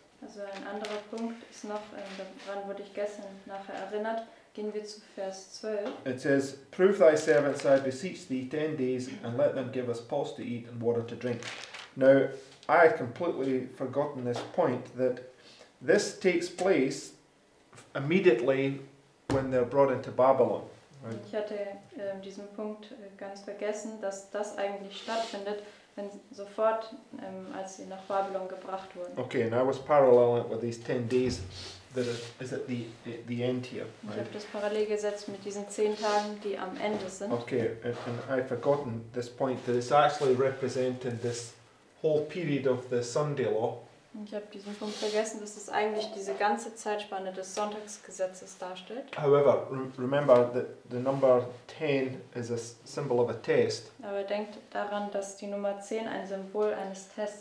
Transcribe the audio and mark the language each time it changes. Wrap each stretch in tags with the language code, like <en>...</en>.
<de>Also ein anderer Punkt ist noch, daran wurde ich gestern nachher erinnert, gehen wir zu Vers 12.</de> <en>It says, "Prove thy servants, I beseech thee, 10 days, and let them give us pulse to eat and water to drink." Now, I had completely forgotten this point, that this takes place immediately when they're brought into Babylon. Right?</en> <de>Ich hatte diesen Punkt ganz vergessen, dass das eigentlich stattfindet, wenn sofort, als sie nach Babylon gebracht wurden.</de> <en>Okay, and I was paralleling it with these 10 days that is at the end here.</en> <de>Ich</de> <en>Right?</en> <de>habe das parallel gesetzt mit diesen 10 Tagen, die am Ende sind.</de> <en>Okay, and I'd forgotten this point, that it's actually representing this whole period of the Sunday law.</en> <de>Ich habe diesen Punkt vergessen, dass es eigentlich diese ganze Zeitspanne des Sonntagsgesetzes darstellt.</de> <en>However, remember that the number 10 is a symbol of a test.</en> <de>Aber denkt daran, dass die Nummer 10 ein Symbol eines Tests</de>